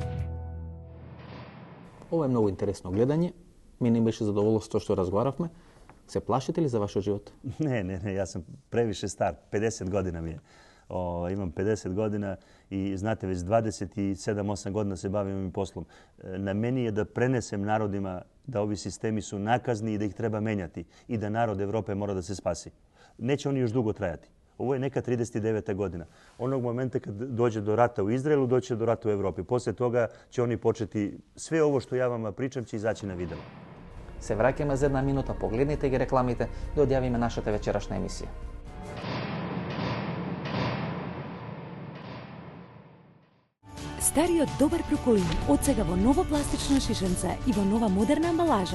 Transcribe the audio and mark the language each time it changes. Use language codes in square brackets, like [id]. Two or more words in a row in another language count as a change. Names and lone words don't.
[mk] Ова е многу интересно гледање. Мене беше задоволство што разговаравме. Се плашите ли за вашиот живот? [sr] Ne, ja sam previše star, 50 godina mi je. Imam 50 godina i znate, već 27-8 godina se bavim ovim poslom. Na meni je da prenesem narodima da ovi sistemi su nakazni i da ih treba menjati i da narod Evrope mora da se spasi. Neće oni još dugo trajati. Ovo je neka 39. godina. Onog momenta kad dođe do rata u Izraelu, doće do rata u Evropi. Poslije toga će oni početi, sve ovo što ja vama pričam će izaći na video. [mk] Се враќаме за една минута, погледнете ги рекламите да одјавиме нашата вечерашна емисија. Стариот добар проколин отсега во ново пластично шишенце и во нова модерна амбалажа.